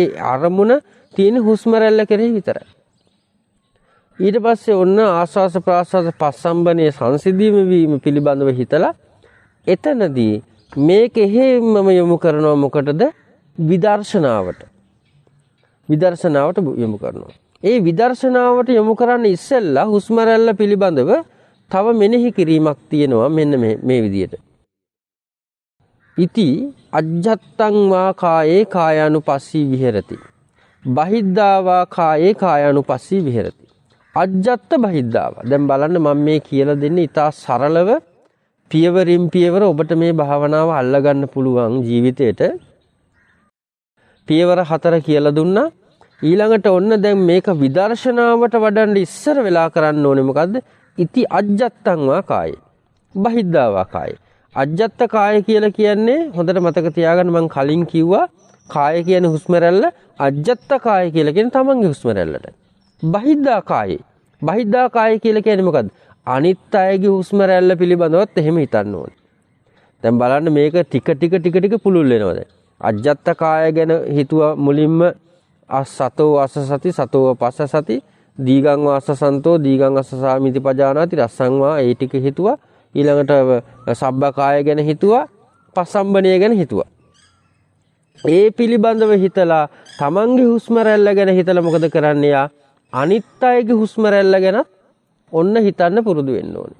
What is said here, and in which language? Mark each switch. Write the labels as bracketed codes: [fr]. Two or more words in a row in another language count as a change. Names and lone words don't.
[si] අරමුණ තියෙන හුස්ම රැල්ල කෙරෙහි විතරයි. ඊට පස්සේ ඔන්න [pi] ආස්වාස ප්‍රාස්වාස පස්සම්බනේ [si] සංසිඳීම වීම පිළිබඳව හිතලා එතනදී මේකෙහිම යොමු කරනවා මොකටද? විදර්ශනාවට. විදර්ශනාවට යොමු කරනවා. ඒ විදර්ශනාවට යොමු කරන්න ඉස්සෙල්ලා හුස්ම රැල්ල පිළිබඳව තව මෙනෙහි කිරීමක් තියෙනවා මෙන්න මේ විදියට. [pi] ඉති අජ්ජත්තං වා කායේ කායානුපස්සී විහෙරති. බහිද්ධා වා කායේ කායානුපස්සී විහෙරති. අජ්ජත්ත බහිද්ධාව. [si] දැන් බලන්න මම මේ කියලා දෙන්නේ ඉතා සරලව පියවරින් පියවර ඔබට මේ භාවනාව අල්ලගන්න පුළුවන් ජීවිතේට. පියවර 4 කියලා දුන්නා. ඊළඟට ඔන්න දැන් මේක විදර්ශනාවට වඩන්න ඉස්සර වෙලා කරන්න ඕනේ මොකද්ද? [pi] ඉති අජ්ජත්තං වා කායේ බහිද්ධා වා කායේ. [si] අජ්ජත්ත කාය කියලා කියන්නේ හොඳට මතක තියාගන්න මම කලින් කිව්වා කාය කියන්නේ හුස්ම රැල්ල, අජ්ජත්ත කාය කියලා කියන්නේ තමන්ගේ හුස්ම රැල්ලට. [pi] බහිද්ධා කායේ. [si] බහිද්ධා කාය කියලා කියන්නේ මොකද්ද? අනිත් අයගේ හුස්ම රැල්ල පිළිබඳවත් එහෙම හිතන්න ඕනේ. දැන් බලන්න මේක ටික පුළුල් වෙනවා දැන්. අජ්ජත්ත කාය ගැන හිතුවා මුලින්ම [pi] අසතෝ අසසති සතෝ පස්ස සති දීගං වාසසන්තෝ දීගං අසසාමිති පජානාති රස්සං වා [si] ඒ ටික හිතුවා. ඊළඟට සබ්බ කාය ගැන හිතුවා, පස්සම්බණය ගැන හිතුවා. ඒ පිළිබඳව හිතලා තමන්ගේ හුස්ම රැල්ල ගැන හිතලා මොකද කරන්නේ? යා අනිත් අයගේ හුස්ම රැල්ල ගැන ඔන්න හිතන්න පුරුදු වෙන්න ඕනේ.